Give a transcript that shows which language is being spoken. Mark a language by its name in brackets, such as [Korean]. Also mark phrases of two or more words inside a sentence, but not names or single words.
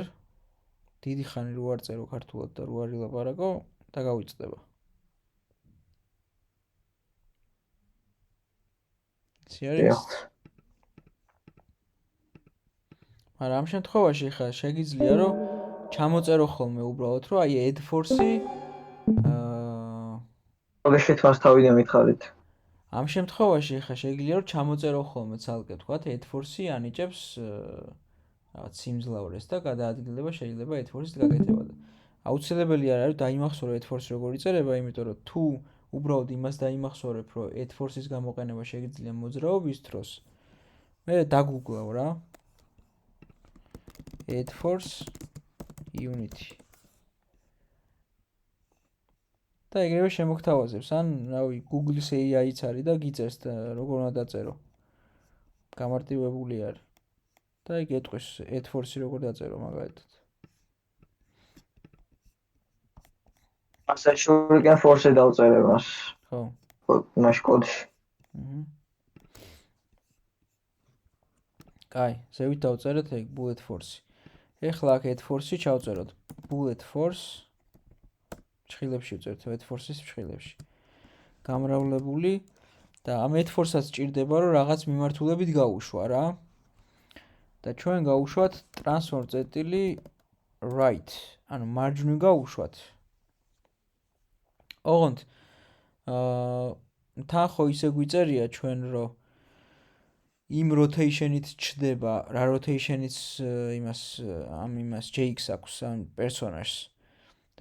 [Georgian] დიდი ხანი რო არ წერო ქართულად და რო არ ვილაპარაკო, და გავიწყდება. სერიოზ? მაგრამ ამ შემთხვევაში ხა შეგიძლია რომ ჩამოწერო ხოლმე უბრალოდ რომ აი [English] add force-ი [Georgian] კოდში თავს თავიდან მითხარით. ამ შემთხვევაში ხა შეგიძლია რომ ჩამოწერო ხოლმე ცალკე თქვათ [English] add force-ი [Georgian] ანიჭებს რაღაც სიმძლავრეს და გადაადგილდება შეიძლება [English] add force-ის [Georgian] გაკეთება და აუცილებელი არ არის დაიმახსოვრო [English] add force [Georgian] როგორ იწერება, იმიტომ რომ თუ უბრალოდ იმას დაიმახსოვრებ რომ [English] add force-ის [Georgian] გამოყენება შეგიძლია მოძრაობის დროს მე დაგუგლავ რა [English] add force unity [Georgian] და ეგრევე შემოგთავაზებს ან რავი Google-ის AI-იც არის და გიწერს და როგორ უნდა დაწერო გამარტივებული არის და ეგ ეტყვის [English] add force-ი [Georgian] როგორ დაწერო მაგალითად ასე [English] shuriken force-ი [Georgian] დავწერე მას. ხო მას კოდში. კაი, ზევით დავწერეთ ეგ [English] bullet force-ი. [Georgian] ეხლა აქ [English] add force-ი [Georgian] ჩავწეროთ [English] bullet force [Georgian] ფრჩხილებში ვწერთ [English] add force-ის [Georgian] ფრჩხილებში. გამრავლებული და ამ [English] add force-ას [Georgian] სჭირდება რომ რაღაც მიმართულებით გაუშვა რა. და ჩვენ გავუშვათ transform წერტილი right, ანუ მარჯვნივ გავუშვათ. ოღონდ თან ხო ისე გვიწერია ჩვენ რომ იმ rotation-ით ჩდება რა rotation-ით იმას JX აქვს ამ პერსონაჟს და